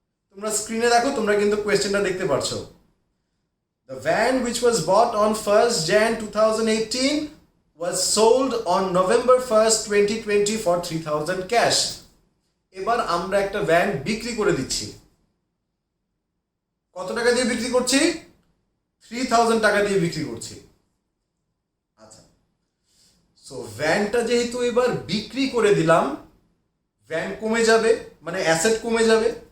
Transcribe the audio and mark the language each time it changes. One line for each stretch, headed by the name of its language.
Bangla: তোমরা স্ক্রিনে দেখো, তোমরা কিন্তু কোয়েশ্চেনটা দেখতে পারছো।
English: The van which was bought on 1st Jan 2018 was sold on November 1st 2020 for £3,000 cash.
Bangla: এবার আমরা একটা ভ্যান বিক্রি করে দিচ্ছি। কত টাকা দিয়ে বিক্রি করছি? 3,000 টাকা দিয়ে বিক্রি করছি। আচ্ছা, সো ভ্যানটা যেহেতু এবার বিক্রি করে দিলাম, ভ্যান কমে যাবে, মানে অ্যাসেট কমে যাবে।